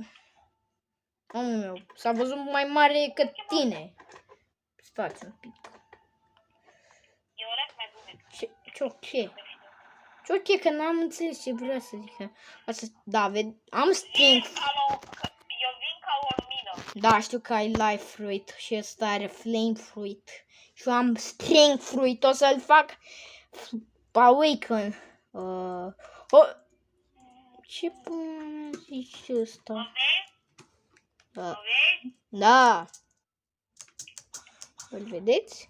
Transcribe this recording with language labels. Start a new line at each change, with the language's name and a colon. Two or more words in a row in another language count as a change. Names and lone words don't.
Romanian: Omul meu, s-a văzut mai mare cât tine. Stați un pic. E o rap mai bună. Ce ok, că n-am înțeles ce vrea să zică. Da, am string. Eu vin ca o lumină. Da, știu că ai life fruit și ăsta are flame fruit. Și eu am string fruit, o să-l fac awaken. Ce până zici ăsta? O vezi? Da. O vezi? Da. Îl vedeți?